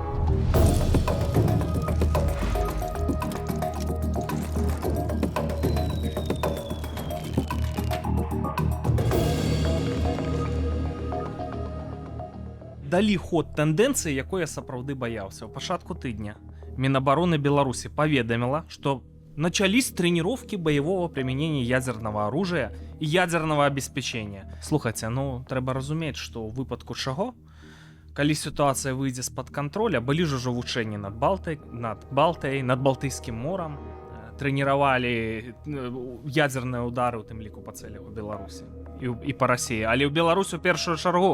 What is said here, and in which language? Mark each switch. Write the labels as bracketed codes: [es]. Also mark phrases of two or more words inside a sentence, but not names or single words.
[be] Далі ход тэндэнцыі, якой я сапраўды баяўся. У пачатку тыдня Мінабароны Беларусі паведаміла, што [ru] начались тренировки боевого применения ядерного оружия и ядерного обеспечения. [be] Слухайте, трэба разумець, што ў выпадку чаго, калі сітуацыя выйдзе з-пад контроля, былі ж ужо вучэнні над Балтыяй, над Балтыйскім морам, трэніравалі ядзерныя ўдары, у тым ліку па цэлях у Беларусі і па Расіі, але ў Беларусь у першую чаргу.